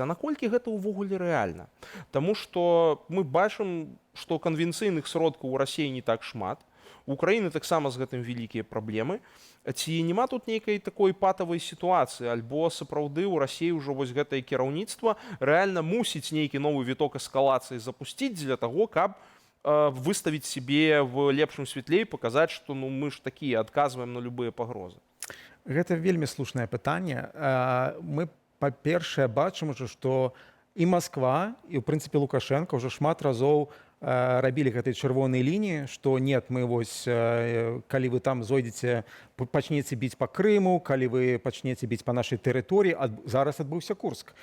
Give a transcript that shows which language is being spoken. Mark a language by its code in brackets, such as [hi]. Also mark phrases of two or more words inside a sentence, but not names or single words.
[be] А наколькі гэта ўвогуле рэальна? Таму што мы бачым, што канвенцыйных сродкаў у Расіі не так шмат, у Украіны таксама з гэтым вялікія праблемы. Ці няма тут нейкай такой патавай сітуацыі, альбо сапраўды ў Расіі ўжо вось гэтае кіраўніцтва рэальна мусіць нейкі новы віток эскалацыі запусціць для таго, каб [ru] выставить себе в [be] лепшым святле і паказаць, што мы ж такія адказваем на любыя пагрозы. Гэта вельмі слушнае пытанне. Мы, па-першае, бачым ужо, што і Масква, і, ў прынцыпе, Лукашенко ўжо шмат разоў рабілі гэтай чырвонай лініі, што нет, мы вось, калі вы там зойдзеце, пачнеце біць па Крыму, калі вы пачнеце біць па нашай тэрыторыі, зараз адбыўся Курск.